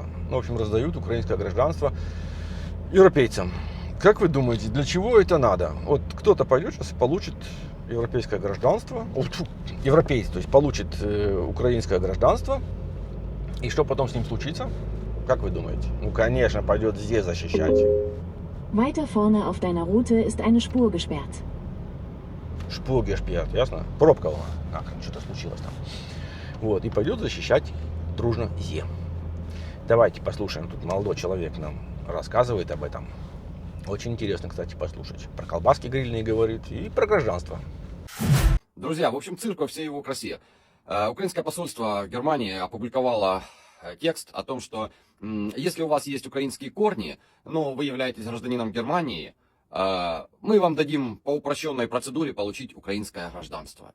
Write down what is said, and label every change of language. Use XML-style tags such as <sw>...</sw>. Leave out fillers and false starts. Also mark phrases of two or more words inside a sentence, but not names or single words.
<ru>Ну, в общем, раздают украинское гражданство европейцам. Как вы думаете, для чего это надо? Вот кто-то пойдет сейчас и получит европейское гражданство, европейец, то есть получит украинское гражданство, и что потом с ним случится? Как вы думаете? Ну, конечно, пойдет здесь защищать.</ru> <de>Weiter vorne auf deiner Route ist eine Spur gesperrt. Шпур gesperrt,</de> <ru>ясно? Пробка, что-то случилось там. Вот, и пойдет защищать дружно Зе. Давайте послушаем, тут молодой человек нам рассказывает об этом. Очень интересно, кстати, послушать. Про колбаски грильные говорит и про гражданство. Друзья, в общем, цирк во всей его красе. Украинское посольство в Германии опубликовало текст о том, что если у вас есть украинские корни, но вы являетесь гражданином Германии, мы вам дадим по упрощенной процедуре получить украинское гражданство.</ru>